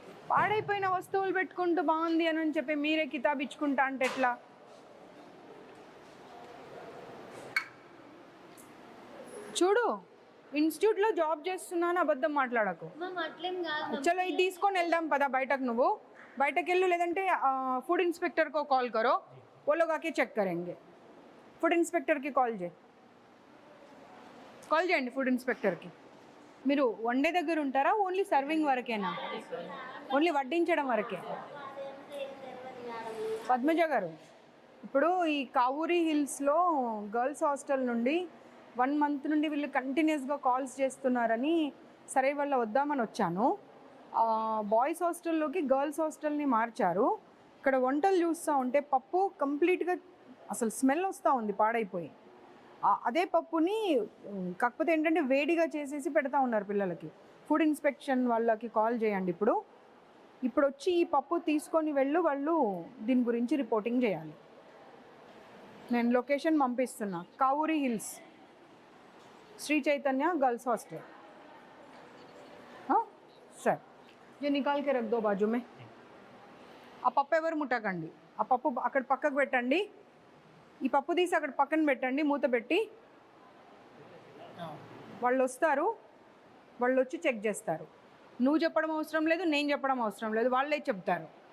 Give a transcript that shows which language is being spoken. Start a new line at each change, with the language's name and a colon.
Telugu: పాడైపోయిన వస్తువులు పెట్టుకుంటూ బాగుంది అని చెప్పి మీరే కితాబ్ ఇచ్చుకుంటా అంటే ఎట్లా? చూడు ఇన్స్టిట్యూట్లో జాబ్ చేస్తున్నాను అబద్ధం మాట్లాడకు. మ్యామ్ అట్లేం కాదు చలో ఇది తీసుకొని వెళ్దాం పదా బయటకు.
Hindi: నువ్వు బయటకు వెళ్ళు, లేదంటే फूड इंस्पेक्टर को कॉल करो, वो लोग आके चेक करेंगे.
Telugu: फूड इंस्पेक्टर की కాల్ చేయండి ఫుడ్ ఇన్స్పెక్టర్కి. మీరు వండే దగ్గర ఉంటారా, ఓన్లీ సర్వింగ్ వరకేనా? ఓన్లీ వడ్డించడం వరకే. పద్మజ గారు, ఇప్పుడు ఈ కావూరి హిల్స్లో గర్ల్స్ హాస్టల్ నుండి 1 month నుండి వీళ్ళు కంటిన్యూస్గా కాల్స్ చేస్తున్నారని సరే వాళ్ళ వద్దామని వచ్చాను. బాయ్స్ హాస్టల్లోకి గర్ల్స్ హాస్టల్ని మార్చారు. ఇక్కడ వంటలు చూస్తూ ఉంటే పప్పు కంప్లీట్గా అసలు స్మెల్ వస్తూ ఉంది, పాడైపోయి. అదే పప్పుని కాకపోతే ఏంటంటే వేడిగా చేసేసి పెడతా ఉన్నారు పిల్లలకి. ఫుడ్ ఇన్స్పెక్షన్ వాళ్ళకి కాల్ చేయండి. ఇప్పుడు వచ్చి ఈ పప్పు తీసుకొని వాళ్ళు దీని గురించి రిపోర్టింగ్ చేయాలి. నేను location పంపిస్తున్నా, Kavuri hills, Shri Chaitanya girls hostel.
Hindi: సరే ये निकाल के रख दो बाजू में.
Telugu: ఆ పప్పు ఎవరు ముట్టకండి, ఆ పప్పు అక్కడ పక్కకు పెట్టండి. ఈ పప్పు తీసి అక్కడ పక్కన పెట్టండి, మూత పెట్టి. వాళ్ళు వస్తారు, వాళ్ళు వచ్చి చెక్ చేస్తారు. నువ్వు చెప్పడం అవసరం లేదు, నేను చెప్పడం అవసరం లేదు, వాళ్ళే చెప్తారు.